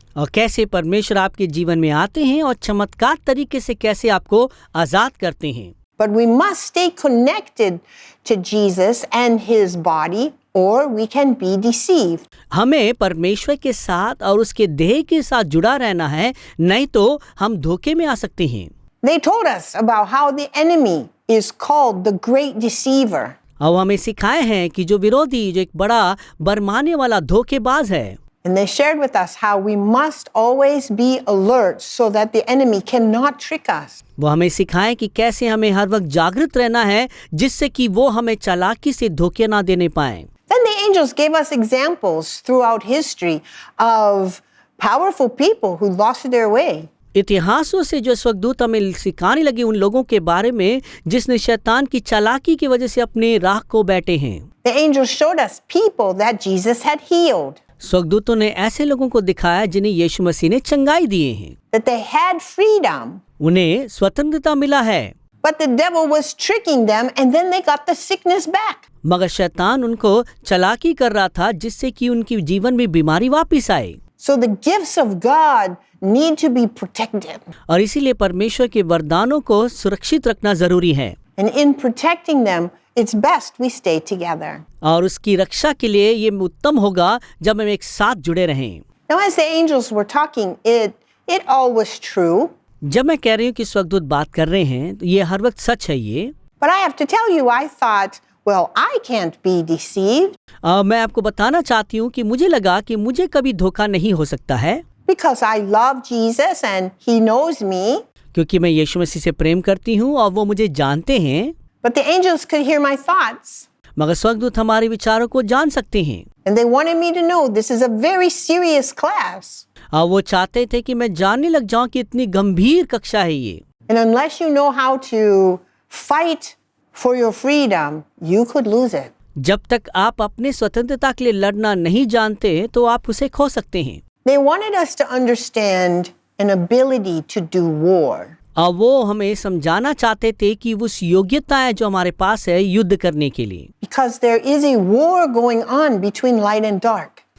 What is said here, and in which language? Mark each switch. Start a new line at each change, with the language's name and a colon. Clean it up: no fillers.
Hindi: और कैसे परमेश्वर आपके जीवन में आते हैं और चमत्कार तरीके से कैसे आपको आजाद करते हैं।
English: But we must stay connected to Jesus and his body or we can be deceived.
Hindi: हमें परमेश्वर के साथ और उसके देह के साथ जुड़ा रहना है, नहीं तो हम धोखे में आ सकते हैं।
English: They told us about how the enemy is called the great deceiver.
Hindi: और हमें सिखाए हैं कि जो विरोधी जो एक बड़ा बरमाने वाला धोखेबाज है।
English: And they shared with us how we must always be alert so that the enemy cannot trick us.
Hindi: वो हमें सिखाएं कि कैसे हमें हर वक्त जागृत रहना है जिससे कि वो हमें चालाकी से धोखे ना देने पाए।
English: Then the angels gave us examples throughout history of powerful people who lost their way.
Hindi: इतिहासों से जो स्वर्गदूत हमें सिखाने लगे उन लोगों के बारे में जिसने शैतान की चालाकी की वजह से अपने राह को बैठे हैं।
English: The angels showed us people that Jesus had healed,
Hindi: स्वर्गदूतों ने ऐसे लोगों को दिखाया जिन्हें यीशु मसीह ने चंगाई दिए हैं,
English: that they had freedom,
Hindi: उन्हें स्वतंत्रता मिला है,
English: but the devil was tricking them and then they got the sickness back.
Hindi: मगर शैतान उनको चालाकी कर रहा था जिससे कि उनकी जीवन में बीमारी वापस आए।
English: So the gifts of God need to be protected.
Hindi: और इसीलिए परमेश्वर के वरदानों को सुरक्षित रखना जरूरी है
English: And in protecting them, it's best we stay together.
Hindi: और उसकी रक्षा के लिए ये उत्तम होगा जब हम एक साथ जुड़े रहें।
English: Now, as the angels were talking, it all was true.
Hindi: जब मैं कह रही हूँ कि स्वर्गदूत बात कर रहे हैं तो ये हर वक्त सच है ये।
English: But I have to tell you, I thought, well, I can't be deceived
Hindi: मैं आपको बताना चाहती हूँ कि मुझे लगा कि मुझे कभी धोखा नहीं हो सकता है
English: because I love Jesus and He knows me.
Hindi: क्योंकि मैं यीशु मसीह से प्रेम करती हूँ और वो मुझे जानते हैं।
English: But the angels could hear my thoughts.
Hindi: मगर स्वर्गदूत हमारे विचारों को जान सकते हैं
English: And they wanted me to know this is a very serious class.
Hindi: और वो चाहते थे कि मैं जानने लग जाऊं कि इतनी गंभीर कक्षा है ये।
English: And unless you know how to fight for your freedom, you could lose it.
Hindi: जब तक आप अपने स्वतंत्रता के लिए लड़ना नहीं जानते तो आप उसे खो सकते हैं।
English: They wanted us to understand an ability to do war.
Hindi: और वो हमें समझाना चाहते थे कि उस योग्यता है जो हमारे पास है युद्ध करने के लिए।
English: Because there is a war going on between light and dark.